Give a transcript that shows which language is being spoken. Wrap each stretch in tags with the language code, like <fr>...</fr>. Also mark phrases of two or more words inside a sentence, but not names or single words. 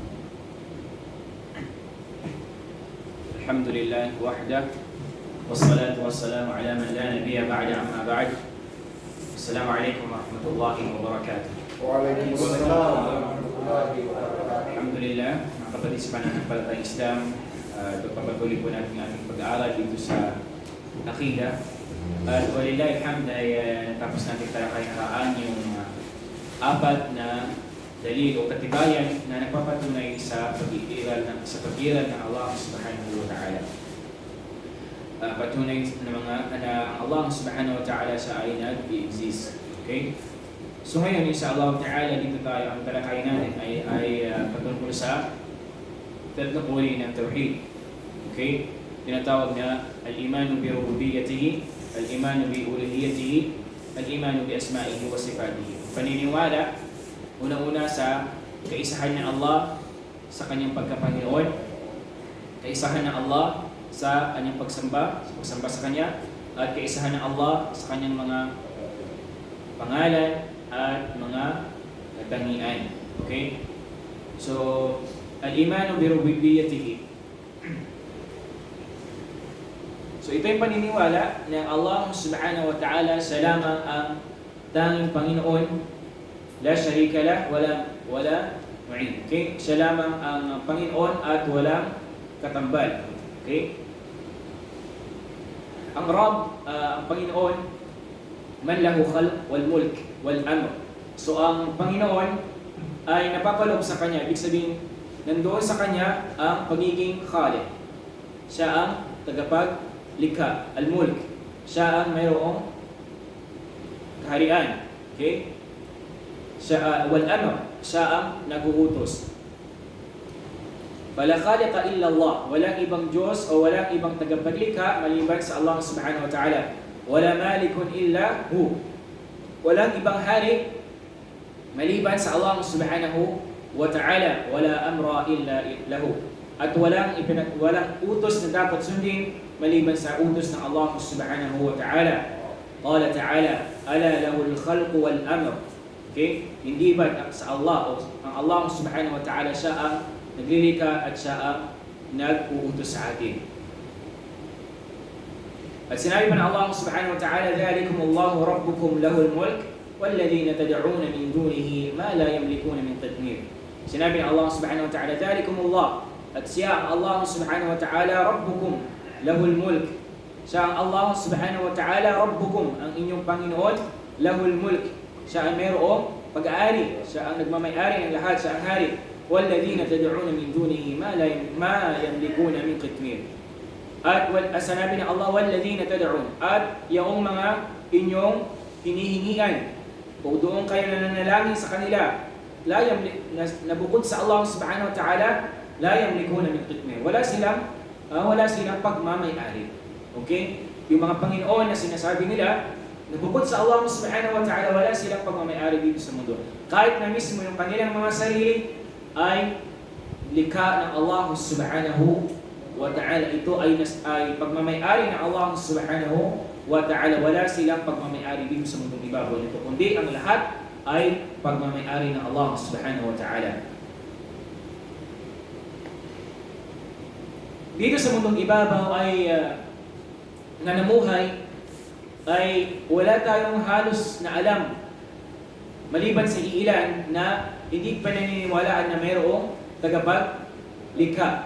<ar>الحمد لله وحده والصلاة والسلام على من لا نبي بعده أما بعد. السلام عليكم ورحمة الله وبركاته. وعليكم السلام ورحمة الله وبركاته. Alhamdulillah,</ar> <tl>mga kapatid sa pananampalatayang Islam, pagpapatuloy po natin ang ating pag-aaral dito sa Aqeedah. At</tl> <ar>ولله الحمد</ar> <tl>ay natapos natin talakayan yung apat na dalil o katibayan na nagpapatunay sa pag-iiral ng</tl> <ar>الله سبحانه وتعالى.</ar> <tl>Patunay na</tl> <ar>الله سبحانه وتعالى</ar> <tl>sa ay nag-i-exist. Okay? So ngayon,</tl> <ar>إن شاء الله تعالى,</ar> <tl>dito tayo, ang talakayan natin ay patungkol sa tatlong uri ng tawhid. Okay? Tinatawag na</tl> <ar>الإيمان بربوبيته الإيمان بألوهيته الإيمان بأسمائه وصفاته.</ar> <tl>Paniniwala una-una sa kaisahan ng Allah sa kanyang pagkapanginoon, kaisahan ng Allah sa kanyang pagsamba sa kanya, at kaisahan ng Allah sa kanyang mga pangalan at mga katangian. Okay? So,</tl> <ar>الإيمان بربوبيته.</ar> <tl>So, ito yung paniniwala na</tl> <ar>الله سبحانه وتعالى</ar> <tl>siya lamang ang tanging Panginoon,</tl> <ar>لا شريك له ولا معين.</ar> <tl>Okay? Siya lamang ang Panginoon at walang katambal.</tl> <ar>Okay?</ar> <tl>Ang Rabb, ang Panginoon,</tl> <ar>من له الخلق والملك والأمر.</ar> <tl>So ang Panginoon ay napapaloob sa kanya, ibig sabihin nandoon sa kanya ang pagiging khaliq. Siya ang tagapaglikha,</tl> <ar>الملك.</ar> <tl>Siya ang mayroong kaharian. Okay? Siya</tl> <ar>والأمر,</ar> <tl>siya ang naguutos.</tl> <ar>فلا خالق إلا الله,</ar> <tl>walang ibang Diyos o walang ibang tagapaglikha maliban sa</tl> <ar>الله سبحانه وتعالى. ولا مالك إلا هو,</ar> <tl>walang ibang hari maliban sa</tl> <ar>الله سبحانه وتعالى. ولا أمر إلا له,</ar> <tl>at walang utos na dapat sundin maliban sa utos ng</tl> <ar>الله سبحانه وتعالى. قال تعالى ألا له الخلق والأمر.</ar> <tl>Okay? Hindi ba sa Allah o ang</tl> <ar>الله سبحانه وتعالى</ar> <tl>siya ang naglilika at siya ang nag-uutos sa atin. At sinabi pa ng</tl> <ar>الله سبحانه وتعالى, ذَلِكُمُ اللَّهُ رَبُّكُمْ لَهُ الْمُلْكُ وَالَّذِينَ تَدْعُونَ مِنْ دُونِهِ مَا لَا يَمْلِكُونَ مِنْ تَدْمِيرٍ.</ar> <tl>Sinabi ng</tl> <ar>الله سبحانه وتعالى, ذَلِكُمُ اللَّهُ,</ar> <tl>at siya ang</tl> <ar>الله سبحانه وتعالى, رَبُّكُمْ لَهُ الْمُلْكُ,</ar> <tl>siya ang</tl> <ar>الله سبحانه وتعالى, رَبُّكُمْ,</ar> <tl>ang inyong Panginoon,</tl> <ar>لَهُ الْمُلْكُ,</ar> <tl>siya ang mayroong pag-aari, siya ang nagmamay-ari ng lahat, siya ang hari.</tl> <ar>وَالَّذِينَ تَدْعُونَ مِنْ دُونِهِ مَا يَمْلِكُونَ مِنْ قِطْمِيرٍ.</ar> <tl>At sanabi ng Allah,</tl> <ar>وَالَّذِينَ تَدْعُونَ,</ar> <tl>at yung mga inyong hinihingian o doon kayo nananalangin sa kanila, nabukod sa</tl> <ar>الله سبحانه وتعالى لا يملكون من قطمير,</ar> <tl>wala silang pagmamay-ari. Okay? Yung mga Panginoon na sinasabi nila, nabukod sa</tl> <ar>الله سبحانه وتعالى,</ar> <tl>wala silang pagmamay-ari dito sa mundo. Kahit na mismo yung kanilang mga sarili ay likha ng</tl> <ar>الله سبحانه وتعالى.</ar> <tl>Ito ay pagmamay-ari ng</tl> <ar>الله سبحانه وتعالى.</ar> <tl>Wala silang pagmamay-ari dito sa mundong ibabaw nito, kundi ang lahat ay pagmamay-ari ng</tl> <ar>الله سبحانه وتعالى.</ar> <tl>Dito sa mundong ibabaw ay na namuhay, ay wala tayong halos na alam maliban sa iilan na hindi pa naniniwalaan na mayroong tagapaglikha.</tl>